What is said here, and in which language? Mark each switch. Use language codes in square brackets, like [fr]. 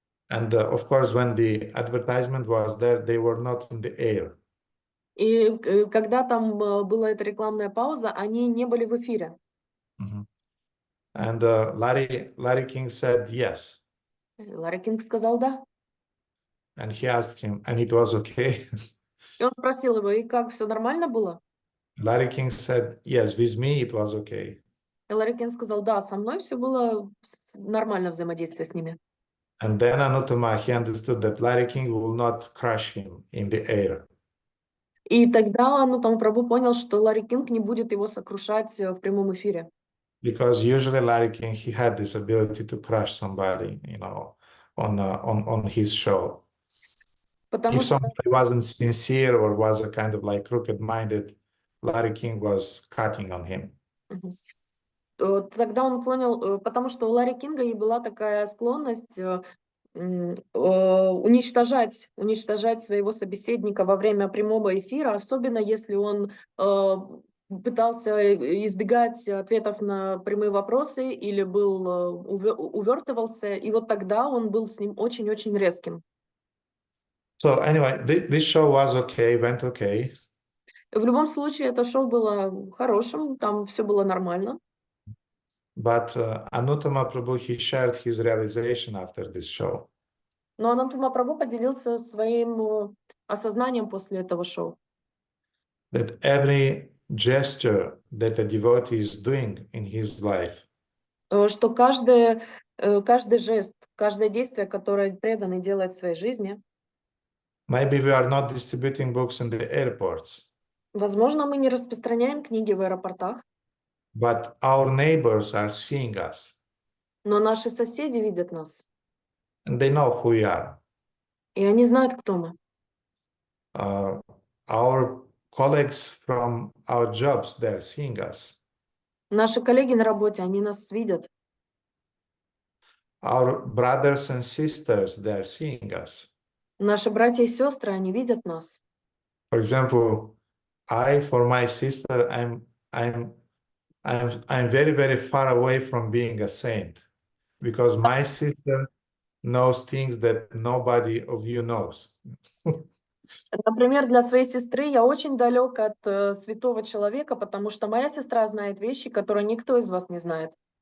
[en] And of course, when the advertisement was there, they were not in the air. [ru] И когда там была эта рекламная пауза, они не были в эфире. [en] And Larry King said yes. [ru] Ларри Кинг сказал да. [en] And he asked him, and it was okay. [ru] И он спросил его: и как, все нормально было? [en] Larry King said, yes, with me it was okay. [ru] И Ларри Кинг сказал: да, со мной все было нормально, взаимодействие с ними. [en] And then Anuttama, he understood that Larry King will not crush him in the air. [ru] И тогда Ануттама Прабху понял, что Ларри Кинг не будет его сокрушать в прямом эфире. [en] Because usually Larry King, he had this ability to crush somebody, on his show. [ru] Потому [en] If [ru] что [en] somebody wasn't sincere or was a kind of like crooked-minded, Larry King was cutting on him. [ru] тогда он понял, потому что у Ларри Кинга и была такая склонность уничтожать своего собеседника во время прямого эфира, особенно если он пытался избегать ответов на прямые вопросы или увертывался, и вот тогда он был с ним очень-очень резким. [en] So anyway, this show was okay, went okay. [ru] В любом случае, это шоу было хорошим, там все было нормально. [en] But Anuttama Prabhu, he shared his realization after this show. [ru] Но Ануттама Прабху поделился своим осознанием после этого шоу. [en] That every gesture that a devotee is doing in his life, [ru] Что каждый жест, каждое действие, которое преданный делает в своей жизни, [en] maybe we are not distributing books in the airports, [ru] возможно, мы не распространяем книги в аэропортах, [en] but our neighbors are seeing us. [ru] но наши соседи видят нас. [en] and they know who we are. [ru] И они знают, кто мы. [en] Our colleagues from our jobs, they're seeing us. [ru] Наши коллеги на работе, они нас видят. [en] Our brothers and sisters, they're seeing us. [ru] Наши братья и сестры, они видят нас. [en] For example, for my sister, I'm very, very far away from being a saint, because my sister knows things that nobody of you knows. [ru] Например, для своей сестры я очень далек от святого человека, потому что моя сестра знает вещи, которые никто из вас не знает.